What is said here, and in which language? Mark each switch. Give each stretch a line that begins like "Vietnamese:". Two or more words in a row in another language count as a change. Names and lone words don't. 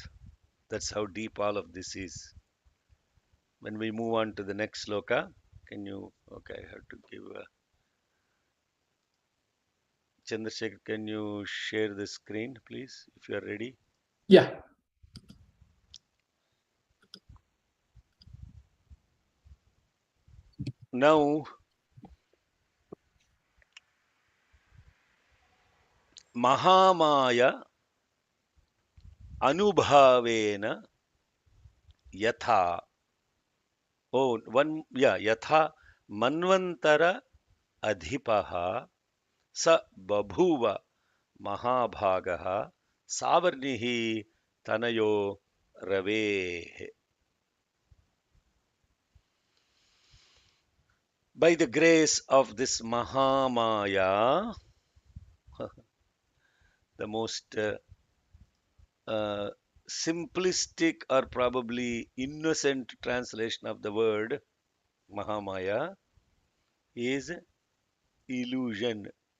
English: That's how deep all of this is. When we move on to the next sloka, can you, okay, I have to give Chandrasekhar, can you share the screen, please, if you are ready? Yeah.
Sanskrit: Now, Mahamaya Anubhavena Yatha. Oh, one, yeah, Yatha Manvantara Adhipaha Sa Babhuva Mahabhagaha Savarnihi Tanayo Rave.
English: By the grace of this Mahamaya, the most simplistic or probably innocent translation of the word Mahamaya is illusion.